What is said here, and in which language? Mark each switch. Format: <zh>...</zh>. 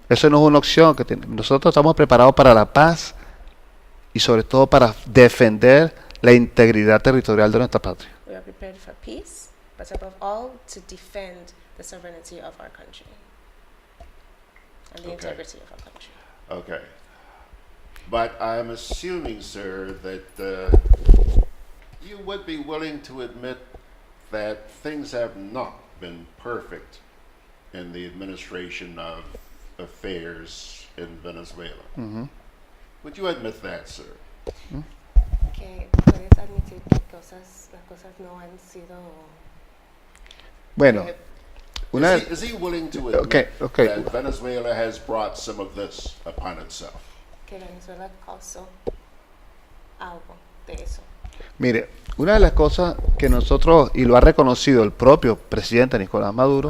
<es>Eso no es una opción que nosotros estamos preparados para la paz y sobre todo para defender la integridad territorial de nuestra patria.</es> <en>We are prepared for peace, but above all, to defend the sovereignty of our country and the integrity of our country. Okay. But I'm assuming, sir, that you would be willing to admit that things have not been perfect in the administration of affairs in Venezuela. Mm-hmm. Would you admit that, sir?</en> <es>Que puedes admitir que las cosas no han sido. Bueno,</es> <en>is he willing to admit that Venezuela has brought some of this upon itself?</en> <es>Que Venezuela causó algo de eso. Mire, una de las cosas que nosotros, y lo ha reconocido el propio presidente Nicolás Maduro,</es>